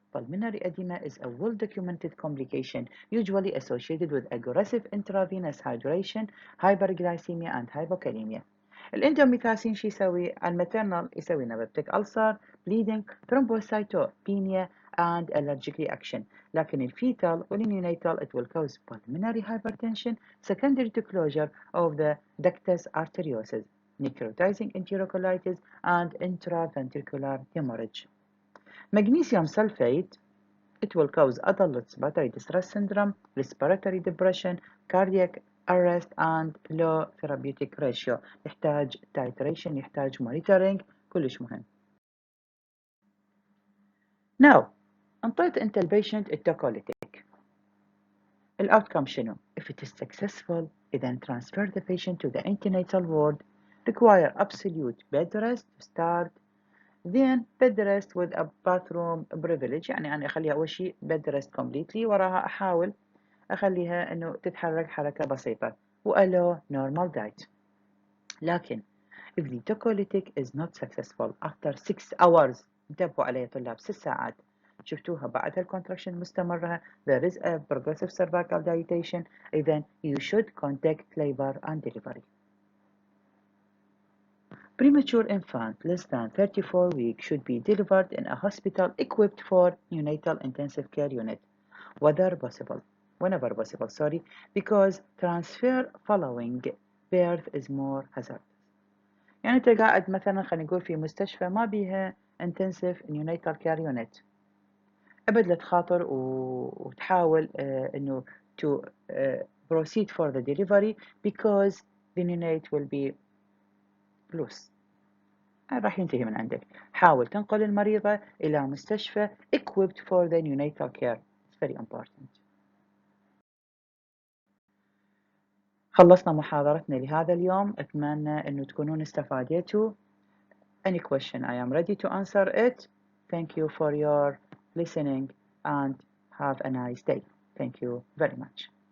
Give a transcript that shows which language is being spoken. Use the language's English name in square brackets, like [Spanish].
[English] Pulmonary edema is a well-documented complication usually associated with aggressive intravenous hydration, hyperglycemia and hypokalemia. [Arabic] الاندوميثاسين شو يسوي؟ على الماتيرنال يسوي لنا بيبتيك ألسر، [English] bleeding, thrombocytopenia and allergic reaction. [Arabic] لكن الفيتال والنيونيتال [English] it will cause pulmonary hypertension secondary to closure of the ductus arteriosus, necrotizing enterocolitis and intraventricular hemorrhage. Magnesium sulfate it will cause adult respiratory distress syndrome, respiratory depression, cardiac arrest and low therapeutic ratio. [Arabic] يحتاج titration، يحتاج monitoring، كلش مهم. [English] Now [Arabic] انطيت انت البيشنت التوكوليتيك، الاوتكم شنو؟ [English] If it is successful then transfer the patient to the antenatal ward, require absolute bed rest to start, then bed rest with a bathroom privilege. [Arabic] يعني أنا أخليها أول شيء [English] bed rest completely، [Arabic] وراها أحاول أخليها إنه تتحرك حركة بسيطة وألو normal diet. [English] لكن if the tocolytic is not successful after 6 hours، [Arabic] انتبهوا عليها طلاب 6 ساعات شفتوها بعد الكونتراكشن مستمرة [English] there is a progressive cervical dilatation then you should contact labor and delivery. Premature infant less than 34 weeks should be delivered in a hospital equipped for neonatal intensive care unit whenever possible, sorry, because transfer following birth is more hazardous. [Arabic] يعني انت قاعد مثلا خلينا نقول في مستشفى ما بيها intensive neonatal care unit، ابد لا تخاطر وتحاول انه [English] to proceed for the delivery because the neonate will be loose، [Arabic] راح ينتهي من عندك. حاول تنقل المريضة إلى مستشفى equipped for the neonatal care. [English] It's very important. [Arabic] خلصنا محاضرتنا لهذا اليوم، أتمنى أنه تكونون استفادتوا. [English] Any question I am ready to answer it. Thank you for your listening and have a nice day. Thank you very much.